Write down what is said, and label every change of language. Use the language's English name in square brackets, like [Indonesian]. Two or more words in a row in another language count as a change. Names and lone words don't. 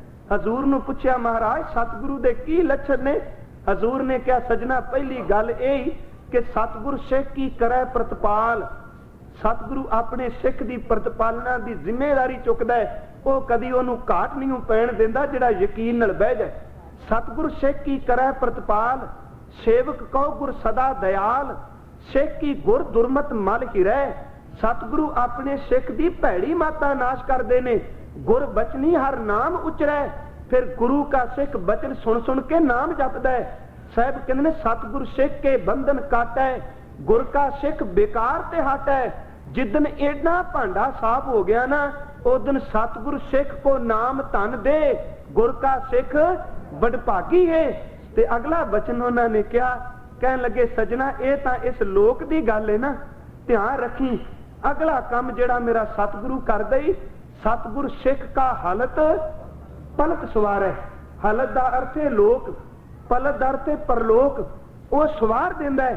[Punjabi] ਹਜੂਰ ਨੂੰ ਪੁਛਿਆ ਮਹਾਰਾਜ ਸਤਗੁਰੂ ਦੇ ਕੀ ਲੱਛਣ ਨੇ? ਹਜੂਰ ਨੇ ਕਹਾ ਸਜਣਾ ਪਹਿਲੀ ਗੱਲ ਯਹੀ ਕਿ ਸਤਗੁਰ ਸਿਖ ਕੀ ਕਰੇ ਪ੍ਰਤਿਪਾਲ। ਸਤਗੁਰੂ ਅਪਨੇ ਸਿਖ ਕੀ ਪ੍ਰਤਿਪਾਲਣਾ ਕੀ ਜ਼ਿੰਮੇਦਾਰੀ ਚੁੱਕਦਾ ਹੈ, ਵੋ ਕਦੀ ਓਨੂੰ ਘਾਟ ਨਹੀਂ ਪੈਣ ਦਿੰਦਾ ਜਿਹੜਾ ਯਕੀਨ ਨਾਲ ਬਹਿ ਜਾਏ। ਸਤਗੁਰ ਸਿਖ ਕੀ ਕਰੇ ਪ੍ਰਤਿਪਾਲ, ਸੇਵਕ ਕਹੋ ਗੁਰ ਸਦਾ ਦਇਆਲ। ਸਿਖ ਕੀ ਗੁਰ ਦੁਰਮਤਿ ਮਲੁ ਹਿਰੈ, ਸਤਗੁਰੂ ਅਪਨੇ ਸਿਖ ਕੀ ਭੈੜੀ ਮਾਤਾ ਨਾਸ਼ ਕਰਤੇ ਨੇ। ਗੁਰ ਬਚਨੀ ਹਰਿ ਨਾਮ ਉਚਰੈ, ਫਿਰ ਗੁਰੂ ਕਾ ਸਿਖ ਬਚਨ ਸੁਣ ਸੁਣ ਕੇ ਨਾਮ ਜਪਦਾ ਹੈ। ਸਾਹਬ ਕਹਿਤੇ ਨੇ ਸਤਗੁਰੂ ਸਿਖ ਕੇ ਬੰਧਨ ਕਾਟੈ, ਗੁਰ ਕਾ ਸਿਖ ਬੇਕਾਰ ਤੇ ਹਟੈ। ਜਿਦਣ ਏਡਾ ਭਾਂਡਾ ਸਾਫ਼ ਹੋ ਗਿਆ ਨਾ, ਉਦਣ ਸਤਗੁਰੂ ਸਿਖ ਕੋ ਨਾਮ ਧਨ ਦੇ, ਗੁਰ ਕਾ ਸਿਖ ਵਡਭਾਗੀ ਹੈ। ਤੇ ਅਗਲਾ ਵਚਨ ਉਨ੍ਹੋਂਨੇ ਕਹਾ, ਕਹਿਣ ਲਗੇ ਸਜਣਾ ਯੇ ਤਾਂ ਇਸ ਲੋਕ ਦੀ ਗੱਲ ਹੈ ਨਾ, ਧਿਆਨ ਰੱਖੀਂ ਅਗਲਾ ਕਾਮ ਜਿਹੜਾ ਮੇਰਾ ਸਤਗੁਰੂ ਕਰ ਦਈ। ਸਤਗੁਰੂ ਸਿਖ ਕਾ ਹਲਤ ਪਲਕ ਸਵਾਰੈ। ਹਲਤ ਦਾ ਅਰਥ ਹੈ ਲੋਕ, ਪਲਕ ਦਾ ਅਰਥ ਹੈ ਪਰਲੋਕ। ਵੋ ਸਵਾਰ ਦਿੰਦਾ ਹੈ।